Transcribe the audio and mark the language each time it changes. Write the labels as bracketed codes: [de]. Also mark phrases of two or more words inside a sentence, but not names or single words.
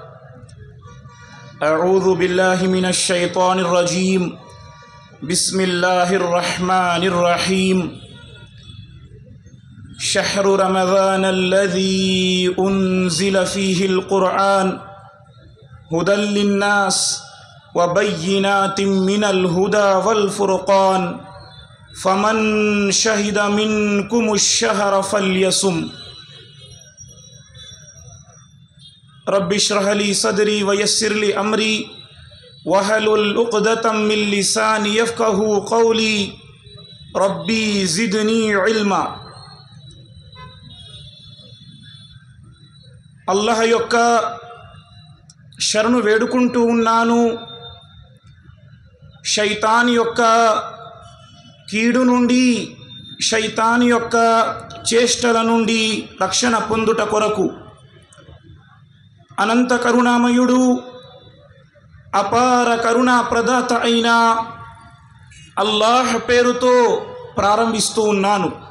[ar] أعوذ بالله من الشيطان الرجيم بسم الله الرحمن الرحيم شهر رمضان الذي أنزل فيه القرآن هدى للناس وبينات من الهدى والفرقان فمن شهد منكم الشهر فليصم رب اشرح لي صدري ويسر لي أمري واحلل عقدة من لساني يفقهوا قولي ربي زدني علما. [te] అల్లాహ్ యొక్క శరణు వేడుకుంటూ ఉన్నాను. శైతాన్ యొక్క కీడు నుండి, శైతాన్ యొక్క చేష్టల నుండి రక్షణ పొందుట కొరకు అనంత కరుణామయుడు అపార కరుణా ప్రదాత అయిన అల్లాహ్ పేరుతో ప్రారంభిస్తూ ఉన్నాను.